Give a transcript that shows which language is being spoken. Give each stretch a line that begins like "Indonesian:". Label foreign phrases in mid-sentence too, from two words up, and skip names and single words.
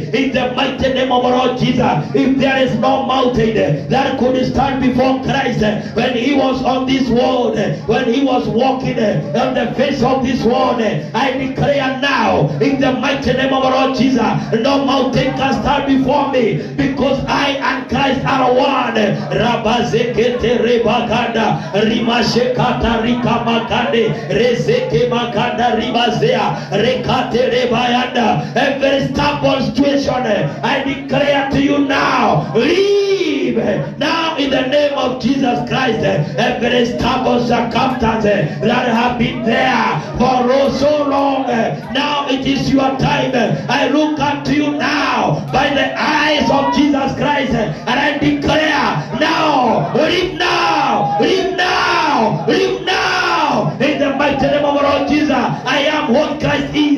English: In the mighty name of our Lord Jesus, if there is no mountain that could stand before Christ when He was on this world, when He was walking on the face of this world, I declare now in the mighty name of our Lord Jesus, no mountain can stand before me, because I and Christ are one. Rabazekete rebaganda rimashekata rikamakande rezeke makanda ribazea rekate rebayanda. Every stubborn situation, I declare to you now, leave now in the name of Jesus Christ. Every stubborn circumstance that have been there for so long, now it is your time. I look unto you now by the eyes of Jesus Christ, and I declare now, live now, live now, live now in the mighty name of our Lord Jesus, I am what Christ is.